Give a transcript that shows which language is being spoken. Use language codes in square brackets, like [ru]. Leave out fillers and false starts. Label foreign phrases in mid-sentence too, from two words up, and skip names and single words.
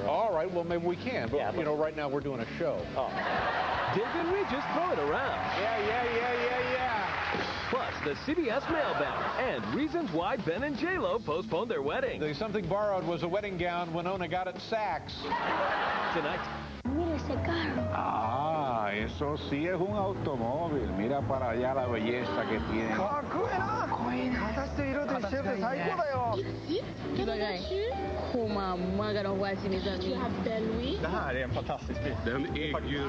[en] All right, well, maybe we can. But, you know, right now we're doing a show. Oh. Dig and Regis throw it around. Yeah. Plus, the CBS mailbag and reasons why Ben and J-Lo postponed their wedding. The something borrowed was a wedding gown Winona got at Saks. Tonight. [es] Mira ese carro. Ah, eso sí es un automóvil. Mira para allá la belleza que tiene. [sv] Det här är en fantastisk bil. Den är ju...